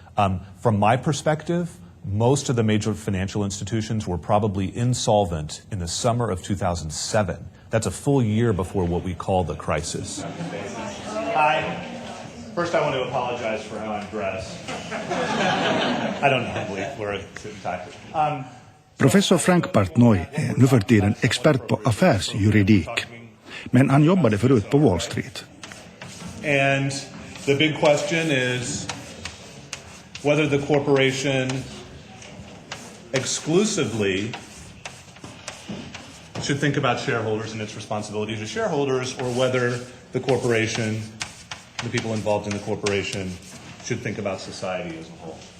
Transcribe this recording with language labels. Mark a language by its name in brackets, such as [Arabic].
[English] From my perspective, most of the major financial institutions were probably insolvent in the summer of 2007. That's a full year before what we call the crisis. Hi. First, I want to apologize for how I'm dressed. I don't normally wear a suit and tie. [Swedish] Professor Frank Partnoy är nu för tiden expert på affärsjuridik. Men han jobbade förut på Wall Street. [English] And the big question is whether the corporation exclusively should think about shareholders and its responsibilities to shareholders, or whether the corporation, the people involved in the corporation, should think about society as a whole.